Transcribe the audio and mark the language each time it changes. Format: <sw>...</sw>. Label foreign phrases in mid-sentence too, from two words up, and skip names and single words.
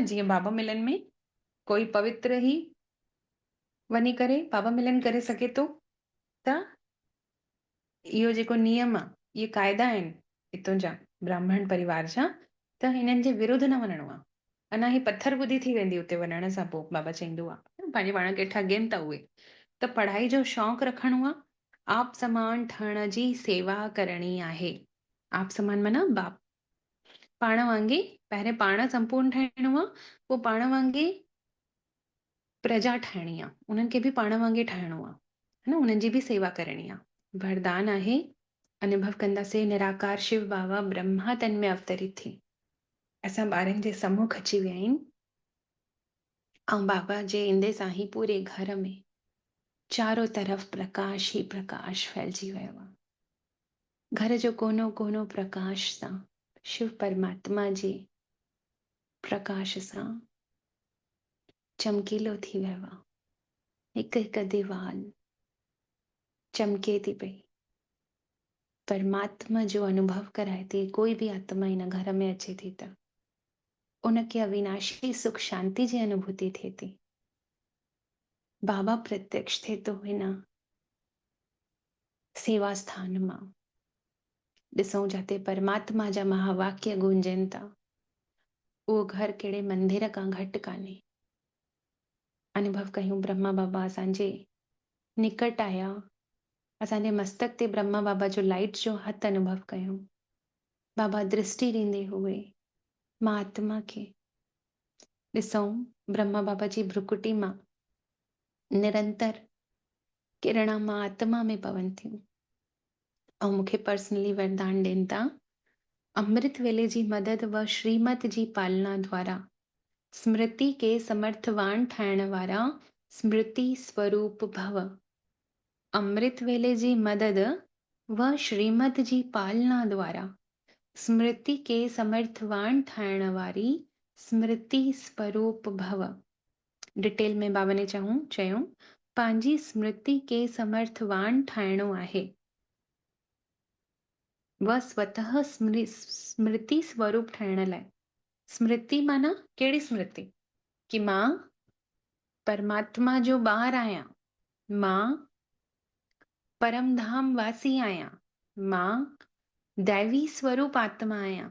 <sd>जीअं बाबा मिलन में कोई पवित्र ई वञी करे बाबा मिलन करे सघे थो, त इहो जेको नियम आहे, इहे क़ाइदा आहिनि हितां जा ब्राह्मण परिवार जा, त हिननि जे विरुद्ध न वञणो आहे। अञा ही पत्थर ॿुधी थी वेंदी उते वञण सां। पोइ बाबा चईंदो आहे पंहिंजे पाण खे ठगनि था उहे। त पढ़ाई जो शौक़ु रखणो आहे आप समान ठहण जी सेवा करणी आहे। आप समान माना बाप पाण वांगे, पहिरें पाण संपूर्ण ठाहिणो आहे, पोइ पाण वांगे प्रजा ठाहिणी आहे, उन्हनि खे बि पाण वांगे ठाहिणो आहे, है न, उन्हनि जी बि सेवा करणी आहे। वरदान आहे, अनुभव कंदासीं, निराकार शिव बाबा ब्रह्मा तन में अवतरित थी असां ॿारनि जे सम्मुख अची विया आहिनि, ऐं बाबा जे ईंदे सां ई पूरे घर में चारों तरफ़ प्रकाश ही प्रकाश फैलिजी वियो आहे। घर जो कोनो कोनो प्रकाश सां, शिव परमात्मा जे प्रकाश सां चमकीलो थी वियो आहे। हिकु हिकु दीवाल चमके थी पई, परमात्मा जो अनुभव कराए थी। कोई भी आत्मा इन घर में अचे थी त उनखे अविनाशी सुख शांति जी अनुभूति थिए थी। बाबा प्रत्यक्ष थिए थो हिन सेवा स्थान मां। ॾिसूं जाते परमात्मा जा महावाक्य गूंजनि था, उहो घर कहिड़े मंदिर खां घटि कान्हे। अनुभव कयूं, ब्रह्मा बाबा असांजे निकट आया, असांजे मस्तक ते ब्रह्मा बाबा जो लाइट जो हथ अनुभव कयूं। बाबा दृष्टि ॾींदे हुए मां आत्मा खे ॾिसूं, ब्रह्मा बाबा जी भ्रुकुटी मां निरंतर किरणा मां आत्मा में पवनि थियूं, ऐं मूंखे पर्सनली वरदान ॾियनि था, अमृत वेले जी मदद व श्रीमत जी पालना द्वारा स्मृति के समर्थवान ठाहिण वारा स्मृति स्वरूप भव। अमृत वेले जी मदद व श्रीमत जी पालना द्वारा स्मृति के समर्थवान ठाहिण वारी स्मृति स्वरूप भव। डिटेल में बाबा ने चयूं, पंहिंजी स्मृति के समर्थवान ठाहिणो आहे व स्वतः स्मृति स्वरूप ठाहिण लाइ। स्मृति माना कहिड़ी स्मृति? कि मां परमात्मा जो ॿार आहियां, मां परमधाम वासी आहियां, मां दैवी स्वरूप आत्मा आहियां।</sd>